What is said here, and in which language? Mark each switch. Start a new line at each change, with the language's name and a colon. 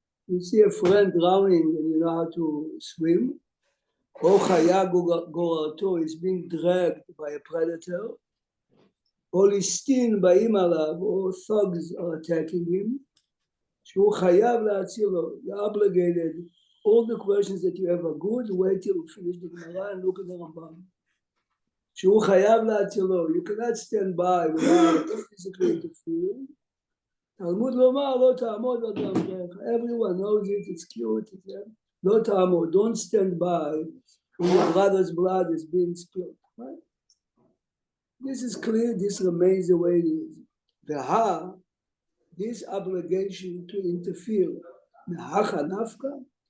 English: You see a friend drowning and you know how to swim,
Hebrew: או חיה גוררתו
English: is being dragged by a predator,
Hebrew: או ליסטין באים עליו, או
English: thugs are attacking him,
Hebrew: שהוא חייב להצילו,
English: you're obligated. All the questions that you have are good. Wait till we finish the Gemara and look at the Rambam.
Hebrew: שהוא חייב להצילו.
English: You cannot stand by without physically interfering.
Hebrew: תלמוד לומר לא תעמוד על דרכך.
English: Everyone knows it. It's cute.
Hebrew: לא תעמוד.
English: Don't stand by when your brother's blood is being spilled. Right? This is clear. This remains the way it is. This obligation to interfere.
Aramaic: מהכה נפקא.